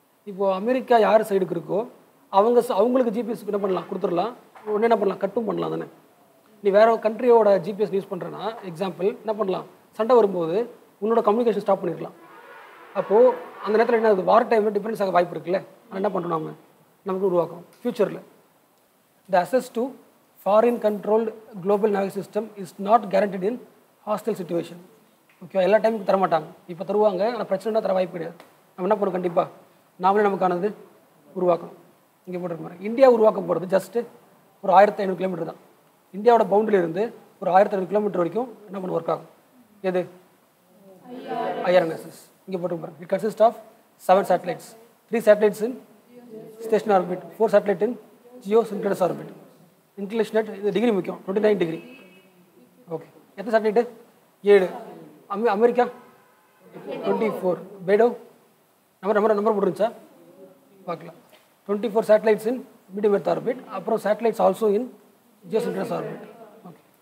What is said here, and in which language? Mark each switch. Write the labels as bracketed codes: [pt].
[ta] இப்போது அமெரிக்கா யார் சைடுக்கு இருக்கோ அவங்களுக்கு ஜிபிஎஸ்க்கு என்ன பண்ணலாம்? கொடுத்துடலாம். ஒன்று என்ன பண்ணலாம்? கட்டும் பண்ணலாம் தானே. நீ வேறு கண்ட்ரியோட ஜிபிஎஸ் யூஸ் பண்ணுறேன்னா எக்ஸாம்பிள் என்ன பண்ணலாம்? சண்டை வரும்போது உன்னோட கம்யூனிகேஷன் ஸ்டாப் பண்ணிடலாம். அப்போது அந்த நேரத்தில் என்ன ஆகுது? வார் டைமில் டிஃபரன்ஸ் ஆக வாய்ப்பு இருக்குல்ல. ஆனால் என்ன பண்ணுறோம்? நமக்கு உருவாக்கணும் ஃப்யூச்சரில். [en] The access to foreign controlled global naval system is not guaranteed in hostile situation. [ta] Okay. எல்லா டைமுக்கு தரமாட்டாங்க. இப்போ தருவாங்க, ஆனால் பிரச்சனைனா தர வாய்ப்பு கிடையாது. நம்ம என்ன பண்ணுவோம்? கண்டிப்பாக நாமளே நமக்கானது உருவாக்கணும். இங்கே போட்டிருக்க மாதிரி இந்தியா உருவாக்க போகிறது ஜஸ்ட்டு ஒரு 1500 கிலோமீட்டர் தான். இந்தியாவோட பவுண்டரியில் இருந்து ஒரு 1500 கிலோமீட்டர் வரைக்கும் என்ன பண்ண ஒர்க் ஆகும்? எது? ஐஆர்என்எஸ்எஸ். இங்கே போட்டிருப்பாரு. [en] It consist of 7 satellites, 3 satellites in stationary orbit, 4 satellites in geosynchronous orbit. [ta] Inclination இது டிகிரி முக்கியம், 29 டிகிரி. ஓகே. எத்தனை சேட்டலைட்டு? 7. அமெரிக்கா 24. பெய்டோ நம்பர் போட்டுருந்துச்சா? பார்க்கலாம். [en] 24 satellites in medium earth orbit. அப்புறம் satellites also in geosynchronous orbit. Okay.